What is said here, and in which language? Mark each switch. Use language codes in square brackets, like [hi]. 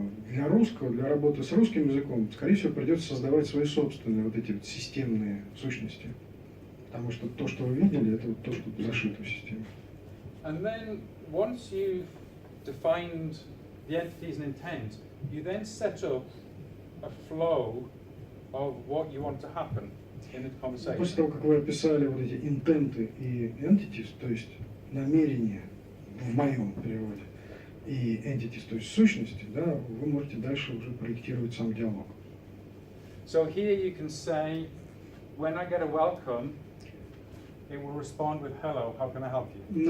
[ru] Для русского, для работы с русским языком, скорее всего, придется создавать свои собственные вот эти вот системные сущности. Потому что то, что вы видели, это вот то, что зашито в систему. [en] And then once you've defined the entities and intent, you then set up a flow of what you want to happen in the [ru] После [en] conversation. [ru] того, как вы описали вот эти интенты и entities, то есть намерения в моем переводе, и entities, то есть сущности, да, вы можете дальше уже проектировать сам диалог. [en] So here you can say, when I get a welcome, it will respond with hello, how can I help you?